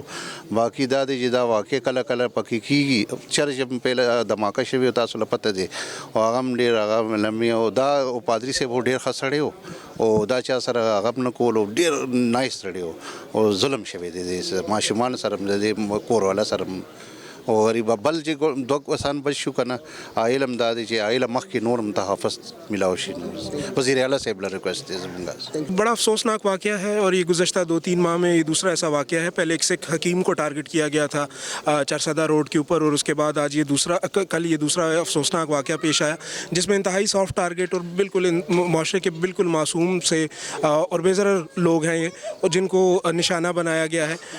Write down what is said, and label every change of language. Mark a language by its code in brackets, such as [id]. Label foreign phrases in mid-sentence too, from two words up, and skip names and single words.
[ps] باقي دا دی چې دا واقع کله کله پکې کېږي چرچ هم پهله دماکه شوي تاسو له پته دی او هغه هم ډېر هغه لمي او دا پادري صاحب ډېر ښه سړی و او دا چا سره هغه نه کول او ډېر نایس سړی و او ظلم شوی دی ماشومان سره هم د کور والا سره او غریب بل چې دوه کسان بچ شو که نه علم دا دی چې علم مخکې نور هم تحفظ ملاو شي. وزیر اعلیٰ صاحب له ریکویسٹ دی زمونږ. [ur] بڑا افسوسناک واقعہ ہے اور یہ گزشتہ 2-3 ماہ میں یہ دوسرا ایسا واقعہ ہے. پہلے ایک سکھ حکیم کو ٹارگٹ کیا گیا تھا چرسدہ روڈ کے اوپر اور اس کے بعد آج کل یہ دوسرا افسوسناک واقعہ پیش آیا جس میں انتہائی [en] soft target [ur] اور بالکل معاشرے کے بالکل معصوم سے اور بے ضرر لوگ ہیں یہ جن کو نشانہ بنایا گیا ہے.